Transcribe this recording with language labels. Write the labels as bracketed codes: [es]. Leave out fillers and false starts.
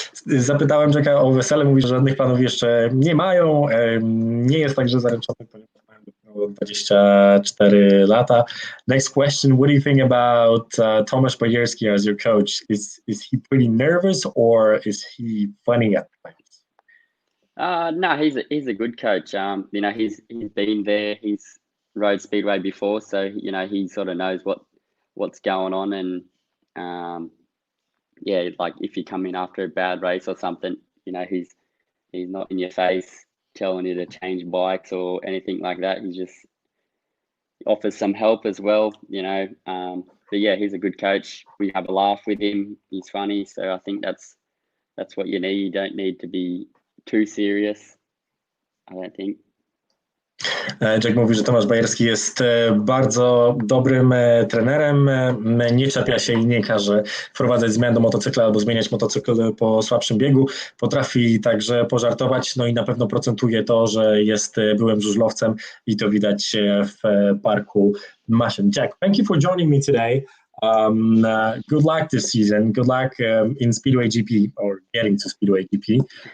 [pl] Zapytałem Jacka o wesele, mówi, że żadnych planów jeszcze nie mają. Nie jest także zaręczony, ponieważ mają dopiero 24 lata. [en] Next question, what do you think about Tomasz Bajerski as your coach? Is he pretty nervous or is he funny at times? No, he's a good coach. You know, he's been there. He's rode Speedway before, so you know he sort of knows what's going on, and yeah, like if you come in after a bad race or something, you know he's not in your face telling you to change bikes or anything like that. He just offers some help as well, you know. But yeah, he's a good coach. We have a laugh with him. He's funny, so I think that's what you need. You don't need to be too serious, I don't think. [pl] Jack mówi, że Tomasz Bajerski jest bardzo dobrym trenerem, nie czepia się i nie każe wprowadzać zmian do motocykla albo zmieniać motocykl po słabszym biegu. Potrafi także pożartować, no i na pewno procentuje to, że jest byłym żużlowcem i to widać w parku maszyn. [en] Jack, thank you for joining me today. Good luck this season. Good luck in Speedway GP or getting to Speedway GP.